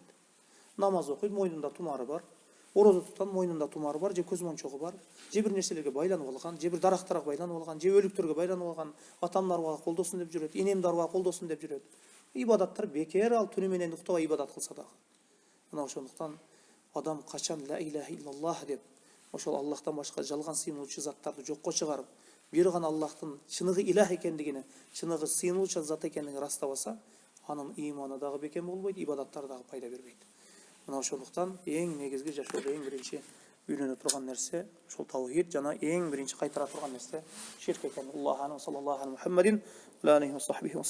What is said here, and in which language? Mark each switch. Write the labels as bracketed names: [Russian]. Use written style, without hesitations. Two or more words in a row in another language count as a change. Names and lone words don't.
[Kyrgyz] Намаз окуйт, мойнунда тумары бар. Орозо туткан, мойнунда тумары бар, же көз мончогу бар, же бир нерселерге байланып алган, же бир дарактарга байланып алган, же өлүктөргө байланып алган, атамдын арбага колдосун деп жүрөт, энемдин арбага колдосун деп жүрөт. Ибадаттар бекер, ал түнү менен уктабай ибадат кылса дагы. Мына ошондуктан адам качан [Arabic] لا إله إلا الله [Kyrgyz] деп ошол Аллахтан башка жалган сыйынуучу заттарды жокко чыгарып, бир гана Аллахтын чыныгы илах экендигини, чыныгы сыйынуучу зат экендигин растабаса, анын иманы дагы бекем болбойт, ибадаттары дагы пайда бербейт. Мына ошондуктан эң негизги жашоодо эң биринчи үйрөнө турган нерсе ошол таухид жана эң биринчи кайтара турган нерсе ширк экен. [Arabic] الله صلى الله عليه محمد وعليه وصحبه